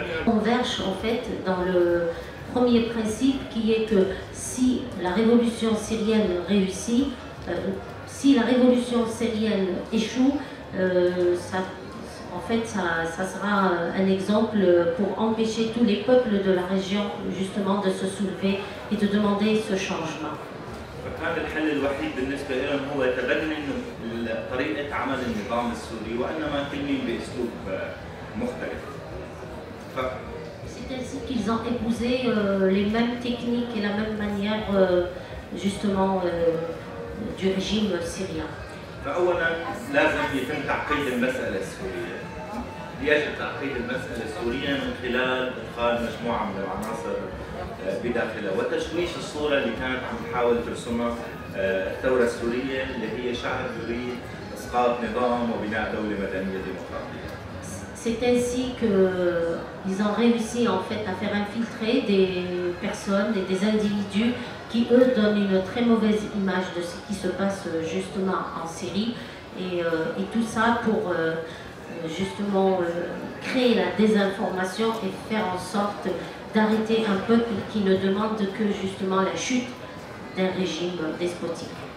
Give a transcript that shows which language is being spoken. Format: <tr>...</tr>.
<fr>On converge en fait dans le premier principe qui est que si la révolution syrienne réussit, si la révolution syrienne échoue, ça sera un exemple pour empêcher tous les peuples de la région justement de se soulever et de demander ce changement.</fr> <ar>فكان الحل الوحيد بالنسبة لهم هو تبني طريقة عمل النظام السوري وإنما كلمة بأسلوب مختلف.</ar> <fr>C'est ainsi qu'ils ont épousé les mêmes techniques et la même manière justement du régime syrien.</fr> <ar>فأولا لازم يتم تعقيد المسألة السورية. يجب تعقيد المسألة السورية من خلال إدخال مجموعة من العناصر بداخلها وتشويش الصورة اللي كانت عم تحاول ترسمها الثورة السورية اللي هي شعب يريد إسقاط نظام وبناء دولة مدنية ديمقراطية.</ar> <fr>C'est ainsi qu'ils ont réussi en fait à faire infiltrer des personnes et des individus qui eux donnent une très mauvaise image de ce qui se passe justement en Syrie et tout ça pour justement créer la désinformation et faire en sorte d'arrêter un peuple qui ne demande que justement la chute d'un régime despotique.</fr>